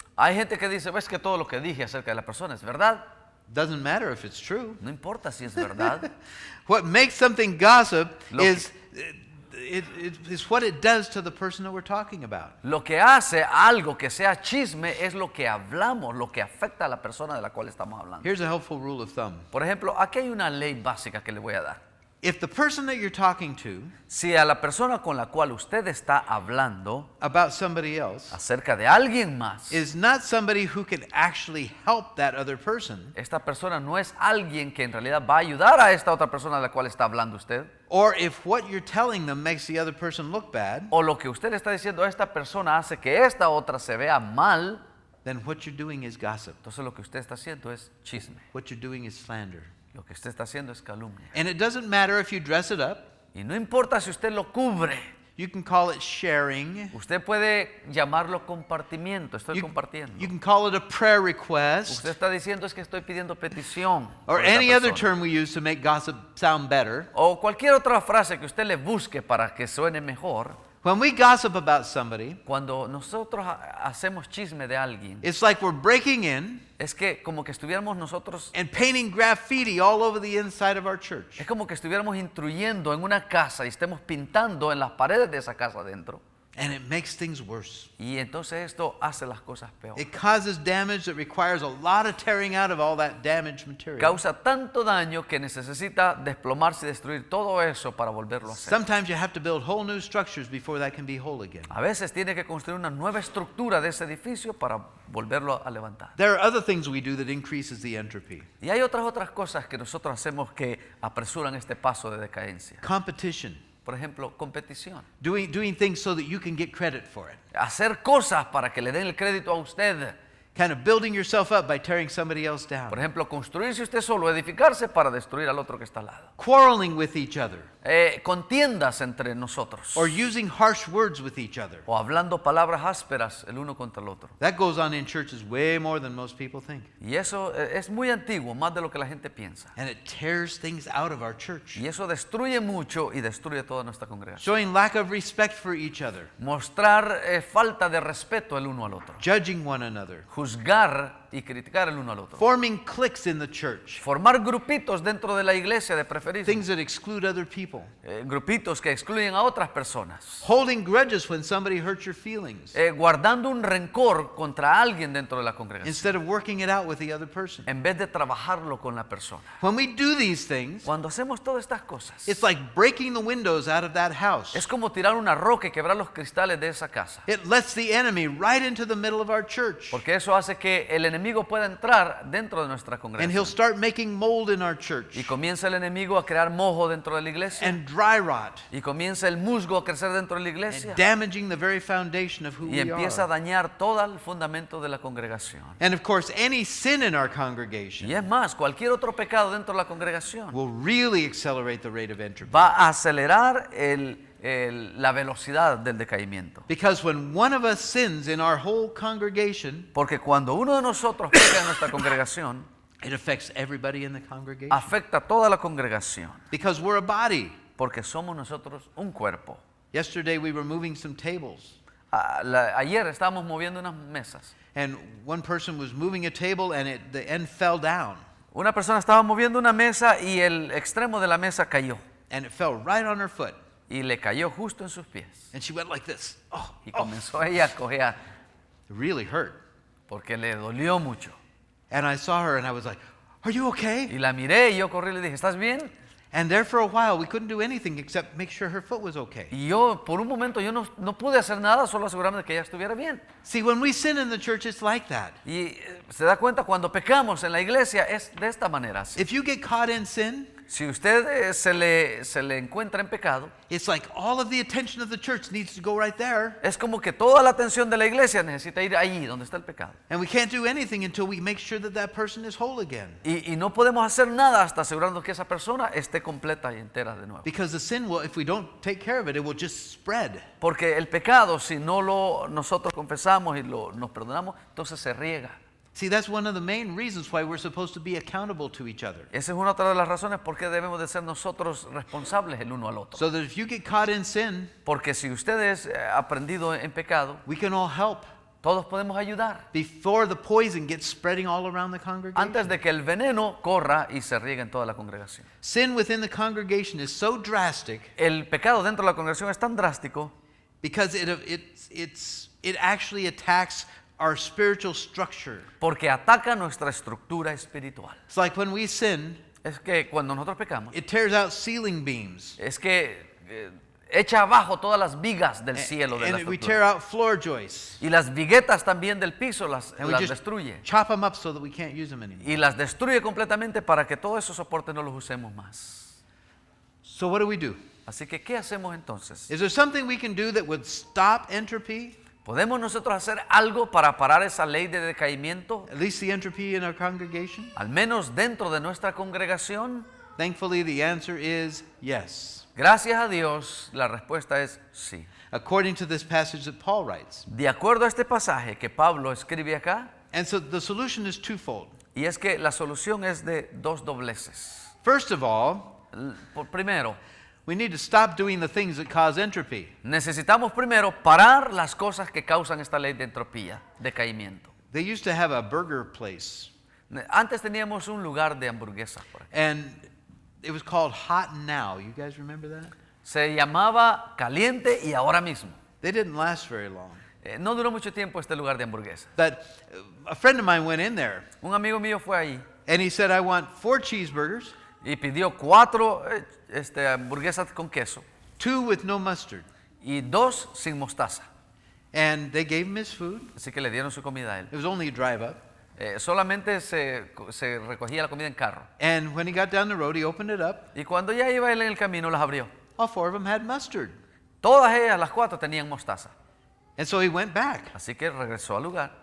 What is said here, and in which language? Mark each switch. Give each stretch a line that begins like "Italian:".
Spanish: Hay gente que dice, ves que todo lo que dije acerca de la persona es verdad.
English: Doesn't matter if it's true.
Spanish: No importa si es verdad.
English: What makes something gossip
Spanish: Lo
English: is is what it does to the person that we're talking about.
Spanish: Lo que hace algo que sea chisme es lo que hablamos, lo que afecta a la persona de la cual estamos hablando.
English: Here's a helpful rule of thumb.
Spanish: Por ejemplo, aquí hay una ley básica que le voy a dar.
English: If the person that you're talking to
Spanish: Si a la persona con la cual usted está hablando
English: about somebody else
Spanish: acerca de alguien más,
English: is not somebody who can actually help that other person,
Spanish: esta persona no es alguien que en realidad va a ayudar a esta otra persona de la cual está hablando usted,
English: or if what you're telling them makes the other person look bad,
Spanish: o lo que usted le está diciendo a esta persona hace que esta otra se vea mal,
English: then what you're doing is gossip.
Spanish: entonces lo que usted está haciendo es chisme.
English: What you're doing is slander.
Spanish: Lo que usted está haciendo es calumnia.
English: And it doesn't matter if you dress it up.
Spanish: Y no importa si usted lo cubre.
English: You can call it sharing.
Spanish: Usted puede llamarlo compartimiento. Estoy compartiendo.
English: You can call it a prayer request.
Spanish: Usted está diciendo es que estoy pidiendo petición.
English: Or
Spanish: por esta
English: any other
Spanish: persona.
English: term we use to make gossip sound better.
Spanish: O cualquier otra frase que usted le busque para que suene mejor.
English: When we gossip about somebody,
Spanish: Cuando nosotros hacemos chisme de alguien,
English: it's like we're breaking in
Spanish: es que como que estuviéramos nosotros,
English: and painting graffiti all over the inside of our church.
Spanish: es como que estuviéramos instruyendo en una casa y estemos pintando en las paredes de esa casa adentro.
English: And it makes things worse.
Spanish: Y entonces esto hace las cosas peor.
English: It causes damage that requires a lot of tearing out of all that damaged material.
Spanish: Causa tanto daño que necesita desplomarse y destruir todo eso para volverlo a hacer.
English: Sometimes you have to build whole new structures before that can be whole again.
Spanish: A veces tiene que construir una nueva estructura de ese edificio para volverlo a levantar.
English: There are other things we do that increases the entropy.
Spanish: Y hay otras cosas que nosotros hacemos que apresuran este paso de decadencia.
English: Competition.
Spanish: Por ejemplo, competición.
English: Doing things so that you can get credit for it.
Spanish: Hacer cosas para que le den el crédito a usted.
English: Kind of building yourself up by tearing somebody else
Spanish: Por
English: down.
Spanish: ejemplo, construirse usted solo, edificarse para destruir al otro que está al lado.
English: Quarreling with each other.
Spanish: Contiendas entre nosotros.
English: Or using harsh words with each other.
Spanish: O hablando palabras ásperas el uno contra el otro.
English: That goes on in churches way more than most people think.
Spanish: Y eso es muy antiguo, más de lo que la gente piensa.
English: And it tears things out of our church.
Spanish: Y eso destruye mucho y destruye toda nuestra congregación.
English: Showing lack of respect for each other.
Spanish: Mostrar falta de respeto el uno al otro.
English: Judging one another.
Spanish: Juzgar y criticar el uno al otro.
English: Forming cliques in the church.
Spanish: Formar grupitos dentro de la iglesia de preferencia.
English: Things that exclude other people.
Spanish: Grupitos que excluyen a otras personas.
English: Holding grudges when somebody hurts your feelings.
Spanish: Guardando un rencor contra alguien dentro de la congregación.
English: Instead of working it out with the other person.
Spanish: En vez de trabajarlo con la persona.
English: When we do these things,
Spanish: Cuando hacemos todas estas cosas,
English: it's like breaking the windows out of that house.
Spanish: es como tirar una roca y quebrar los cristales de esa casa.
English: It lets the enemy right into the middle of our church.
Spanish: Porque eso hace que el enemigo pueda entrar dentro de nuestra
English: And he'll
Spanish: congregación.
English: start making mold in our
Spanish: Y
English: church.
Spanish: comienza el enemigo a crear mojo dentro de la iglesia.
English: And dry rot.
Spanish: Y comienza el musgo a crecer dentro de la
English: And
Spanish: iglesia.
English: damaging the very foundation of who
Spanish: Y
English: we
Spanish: empieza a
English: are.
Spanish: dañar todo el fundamento de la congregación.
English: And of course, any sin in our
Spanish: Y
English: congregation
Spanish: es más, cualquier otro pecado dentro de la congregación
English: will really accelerate the rate of entropy.
Spanish: va a acelerar la velocidad del decaimiento.
English: Because when one of us sins in our whole congregation,
Spanish: Porque cuando uno de nosotros peca en nuestra congregación,
English: it affects everybody in the congregation.
Spanish: afecta a toda la congregación.
English: Because we're a body.
Spanish: Porque somos nosotros un cuerpo.
English: Yesterday we were moving some tables.
Spanish: Ayer estábamos moviendo unas mesas.
English: And one person was moving a table and the end fell down.
Spanish: Una persona estaba moviendo una mesa y el extremo de la mesa cayó.
English: And it fell right on her foot.
Spanish: Y le cayó justo en sus pies.
English: And she went like this. Oh,
Spanish: Y
English: oh.
Spanish: comenzó ella a cojear
English: It really hurt.
Spanish: porque le dolió mucho.
English: And I saw her and I was like, "Are you
Spanish: Y
English: okay?"
Spanish: la miré y yo corrí y le dije, ¿estás bien?
English: And there for a while we couldn't do anything except make sure her foot was okay.
Spanish: Y yo, por un momento, yo no pude hacer nada, solo asegurarme de que ella estuviera bien.
English: See, when we sin in the church, it's like that.
Spanish: Y se da cuenta, cuando pecamos en la iglesia es de esta manera.
English: If you get caught in sin,
Spanish: Si usted se le encuentra en pecado,
English: it's like all of the attention of the church needs to go right there.
Spanish: es como que toda la atención de la iglesia necesita ir allí donde está el pecado.
English: And we can't do anything until we make sure that that person is whole again.
Spanish: Y no podemos hacer nada hasta asegurarnos que esa persona esté completa y entera de nuevo.
English: Because the sin will, if we don't take care of it, it will just spread.
Spanish: Porque el pecado, si no nosotros confesamos y nos perdonamos, entonces se riega.
English: See, that's one of the main reasons why we're supposed to be accountable to each other.
Spanish: Esa es una otra de las razones por qué debemos de ser nosotros responsables el uno al otro.
English: So that if you get caught in sin,
Spanish: Porque si usted es aprendido en pecado,
English: we can all help
Spanish: todos podemos ayudar
English: before the poison gets spreading all around the congregation.
Spanish: antes de que el veneno corra y se riegue en toda la congregación.
English: Sin within the congregation is so drastic
Spanish: El pecado dentro de la congregación es tan drástico
English: because it actually attacks our spiritual structure.
Spanish: porque ataca nuestra estructura espiritual.
English: It's like when we sin,
Spanish: Es que cuando nosotros pecamos,
English: it tears out ceiling beams.
Spanish: es que echa abajo todas las vigas del cielo de la
English: And we tear
Spanish: estructura.
English: out floor joists.
Spanish: Y las viguetas también del piso las
English: And we just
Spanish: destruye.
English: chop them up so that we can't use them anymore.
Spanish: Y las destruye completamente para que todos esos soportes no los usemos más.
English: So what do?
Spanish: Así que, ¿qué hacemos entonces?
English: Is there something we can do that would stop entropy?
Spanish: ¿Podemos nosotros hacer algo para parar esa ley de decaimiento?
English: At least the entropy in our congregation?
Spanish: Al menos dentro de nuestra congregación.
English: Thankfully, the answer is yes.
Spanish: Gracias a Dios, la respuesta es sí.
English: According to this passage that Paul writes.
Spanish: De acuerdo a este pasaje que Pablo escribe acá,
English: And so the solution is twofold.
Spanish: y es que la solución es de dos dobleces.
English: First of all,
Spanish: Primero,
English: we need to stop doing the things that cause entropy.
Spanish: necesitamos primero parar las cosas que causan esta ley de entropía, decaimiento.
English: They used to have a burger place,
Spanish: Antes teníamos un lugar de hamburguesas por aquí.
English: and it was called Hot Now. You guys remember that?
Spanish: Se llamaba Caliente y Ahora Mismo.
English: They didn't last very long.
Spanish: No duró mucho tiempo este lugar de hamburguesas.
English: But a friend of mine went in there,
Spanish: Un amigo mío fue ahí
English: and he said, I want 4 cheeseburgers,
Spanish: y pidió 4 hamburguesas con queso
English: 2 with no mustard.
Spanish: y 2 sin mostaza.
English: And they gave him his food.
Spanish: Así que le dieron su comida a él.
English: It was only a drive up.
Spanish: Solamente se recogía la comida en carro.
English: And when he got down the road, he opened it up.
Spanish: Y cuando ya iba él en el camino, las abrió.
English: All 4 of them had mustard.
Spanish: Todas ellas, las 4, tenían mostaza.
English: And so he went back.
Spanish: Así que regresó al lugar